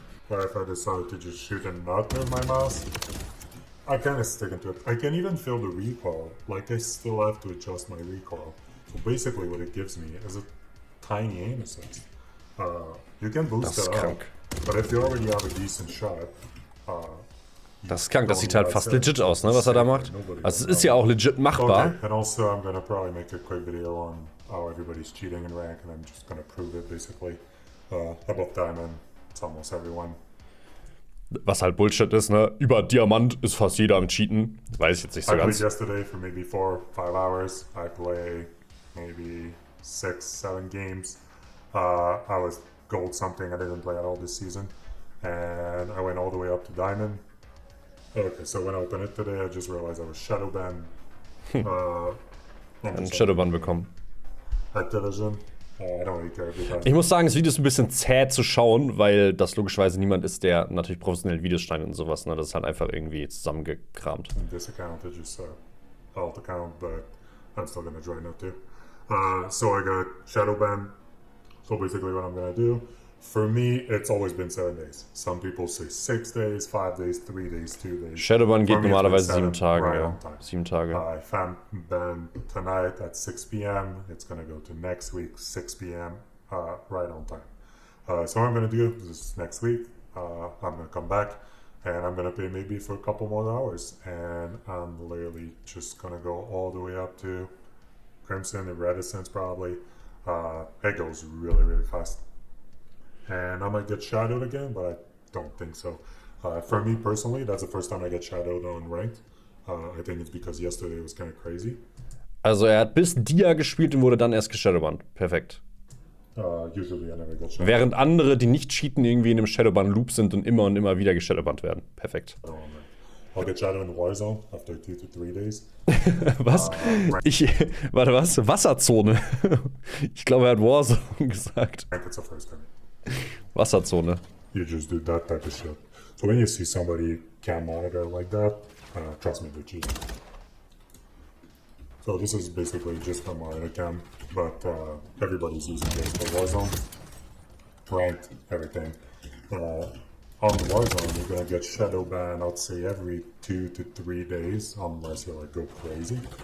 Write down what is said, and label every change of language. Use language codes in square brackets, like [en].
[en] But if I decide to just shoot and not move my mouse, I kind of stick into it. I can even feel the recoil. Like I still have to adjust my recoil. So basically what it gives me is a tiny aim assist. You can boost it up, but if you already have a decent shot, [de] das ist krank, das sieht halt fast legit aus, ne, was er da macht. Also es ist ja auch legit machbar. [en] Okay, and also I'm gonna probably make a quick video on how everybody's cheating in rank, and I'm just gonna prove it basically. Above diamond, it's almost everyone. [de] Was halt Bullshit ist, ne? Über Diamant ist fast jeder am Cheaten. Weiß ich jetzt nicht so ganz. [en] I played yesterday for maybe 4-5 hours. I play maybe 6-7 games. I was gold something. I didn't play at all this season. And I went all the way up to diamond. Okay, so when I opened it today, I just realized I was shadow banned. [de] Einen Shadowban bekommen. [en] Activision. I don't really care about. [de] Ich muss sagen, das Video ist ein bisschen zäh zu schauen, weil das logischerweise niemand ist, der natürlich professionell Videos schneidet und sowas. Ne? Das ist halt einfach irgendwie zusammengekramt. [en] This account is just alt account, but I'm still gonna join it too. So I got shadow ban. So basically what I'm gonna do, for me, it's always been 7 days. Some people say 6 days, 5 days, 3 days, 2 days. [de] Shadowban geht normalerweise 7 Tage, right, ja. 7 Tage. [en] If I'm banned tonight at 6 p.m., it's gonna go to next week, 6 p.m., right on time. So what I'm gonna do is next week, I'm gonna come back and I'm gonna pay maybe for a couple more hours. And I'm literally just gonna go all the way up to Crimson and Reticence probably. It goes really, really fast. And I might get shadowed again, but I don't think so. For me personally, that's the first time I get shadowed on ranked. I think it's because yesterday was kind of crazy. [de] Also er hat bis Dia gespielt und wurde dann erst geshadowbannt. Perfekt. [en] Usually I never get shadowed. [de] Während andere, die nicht cheaten, irgendwie in einem Shadowban-Loop sind und immer wieder geshadowbannt werden. Perfekt. [en] I'll get shadowed in Warzone after 2 to 3 days. [de] Was? Warte, was? Wasserzone. Ich glaube, er hat Warzone gesagt. [en] It's the first time. [de] Wasserzone. [en] You just do that type of shit. So when you see somebody cam monitor like that, trust me, they're cheating. So this is basically just a monitor cam, but everybody's using this for Warzone. Ranked, everything. On Warzone, you're gonna get shadow ban, I'd say every 2 to 3 days, unless you like go crazy.